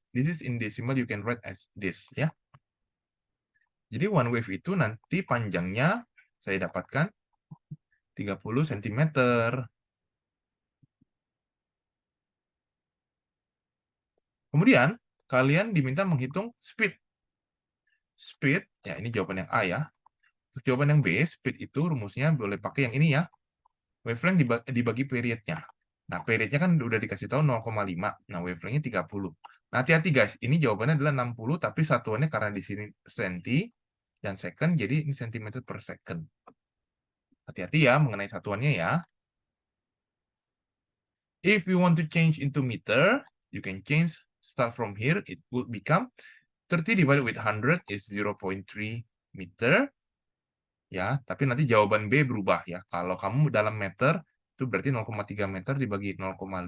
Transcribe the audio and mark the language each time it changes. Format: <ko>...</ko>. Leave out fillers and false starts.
<en>This is in decimal, you can write as this, ya.</en> <id>Jadi</id> <en>one wave</en> <id>itu nanti panjangnya saya dapatkan 30 cm. Kemudian, kalian diminta menghitung speed. Speed, ya ini jawaban yang A ya. Untuk jawaban yang B, speed itu rumusnya boleh pakai yang ini ya. Wavelength dibagi periodnya. Nah, periodnya kan udah dikasih tahu 0,5. Nah, wavelengthnya 30. Nah, hati-hati guys. Ini jawabannya adalah 60, tapi satuannya karena di sini senti dan second, jadi ini centimeter per second. Hati-hati ya mengenai satuannya ya.</id> <en>If you want to change into meter, you can change, start from here, it will become 30 divided with 100 is 0.3 meter.</en> <id>Ya, tapi nanti jawaban B berubah ya. Kalau kamu dalam meter, itu berarti 0,3 meter dibagi 0,5.</id>